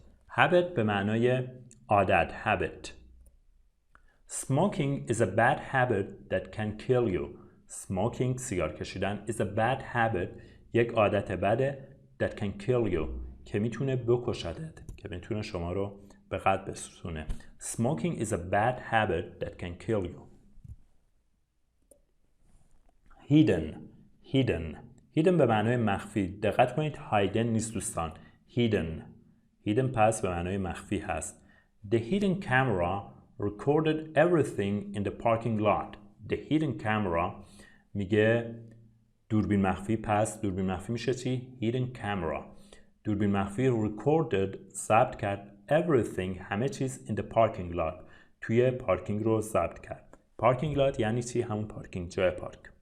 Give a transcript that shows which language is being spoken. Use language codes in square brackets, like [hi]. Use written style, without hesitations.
[fa] habit به معنای عادت. [en] habit. Smoking is a bad habit that can kill you. Smoking [fa] سیگار کشیدن [en] is a bad habit [fa] یک عادت بده [en] that can kill you [fa] که میتونه بکشدت، که میتونه شما رو به قتل برسونه. [en] Smoking is a bad habit that can kill you. [fa] hidden به معنای مخفی. دقت کنید hidden نیست دوستان، hidden پس به معنای مخفی هست. [en] The hidden camera recorded everything in the parking lot. The hidden camera [fa] میگه دوربین مخفی، پس دوربین مخفی میشه چی؟ [en] hidden camera. [fa] دوربین مخفی [en] recorded [fa] ضبط کرد [en] everything [fa] همه چیز [en] in the parking lot [fa] توی پارکینگ رو ضبط کرد. parking lot یعنی چی؟ همون پارکینگ، جای پارک.